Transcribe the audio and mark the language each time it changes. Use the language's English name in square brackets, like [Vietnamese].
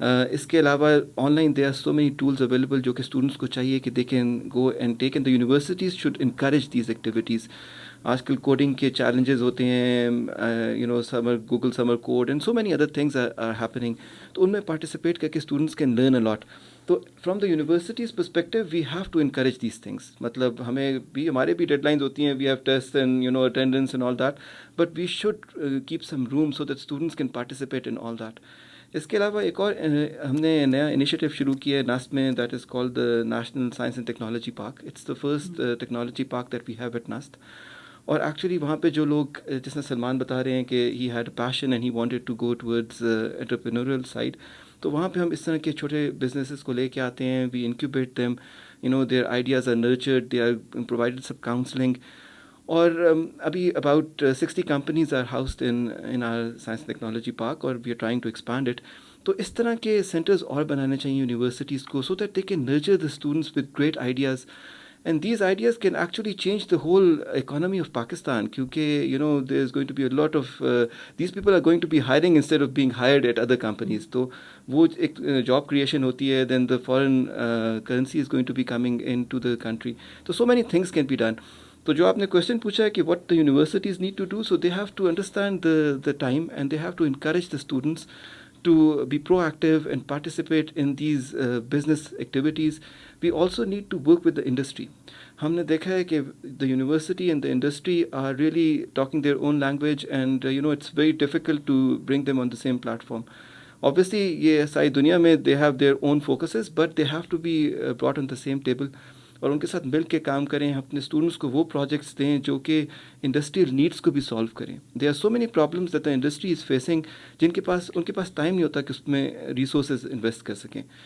[English] اس کے علاوہ online they are so many tools available [Urdu] جو کہ اسٹوڈنٹس کو چاہیے کہ [English] They can go and take, and the universities should encourage these activities. [Urdu] آج کل کوڈنگ کے چیلنجز ہوتے ہیں, [English] Google summer code and so many other things are happening. [Urdu] تو ان میں پارٹیسپیٹ کر کے اسٹوڈنٹس [English] Can learn a لاٹ. تو from the universities perspective we have to encourage these things. [Urdu] مطلب ہمارے بھی ڈیڈ لائنز ہوتی ہیں, [English] We have test and attendance and all that, but we should keep some room so that students can participate in all that. [Urdu] اس کے علاوہ ایک اور ہم نے نیا انیشیٹو شروع کیا ہے ناسٹ میں, [English] That is called the national science and technology park. It's the first technology park that we have at NUST. [Urdu] اور ایکچولی وہاں پہ جو لوگ, جس میں سلمان بتا رہے ہیں کہ [English] he had passion and he wanted to go towards entrepreneurial side, [Urdu] تو وہاں پہ ہم اس طرح کے چھوٹے بزنسز کو لے کے آتے ہیں. [English] We incubate them, their ideas are nurtured, they are provided سب counselling. اور ابھی about 60 companies are housed in our science technology park, اور we are trying to expand it. [Urdu] تو اس طرح کے سینٹرز اور بنانے چاہیے یونیورسٹیز کو, [English] So that they can nurture the students with great ideas, and these ideas can actually change the whole economy of Pakistan. کیونکہ there is going to be a lot of these people are going to be hiring instead of being hired at other companies. [Urdu] تو وہ ایک job creation ہوتی ہے. [English] Then the foreign currency is going to be coming in to the country. تو so many things can be done. [Urdu] تو جو آپ نے کوشچن پوچھا ہے [English] کہ what the universities need to do, so they have to understand the time and they have to encourage the students to be proactive and participate in these business activities. We also need to work with the industry. [Urdu] ہم نے دیکھا ہے کہ [English] the university and the industry are really talking their own language, and it's very difficult to bring them on the same platform. Obviously [Urdu] یہ ساری دنیا میں [English] they have their own focuses, but they have to be brought on the same table, [Urdu] اور ان کے ساتھ مل کے کام کریں. اپنے اسٹوڈنٹس کو وہ پروجیکٹس دیں جو کہ انڈسٹریل نیڈس کو بھی سالو کریں. [English] there are so many problems that the industry is facing, [Urdu] ان کے پاس ٹائم نہیں ہوتا کہ اس میں ریسورسز انویسٹ کر سکیں.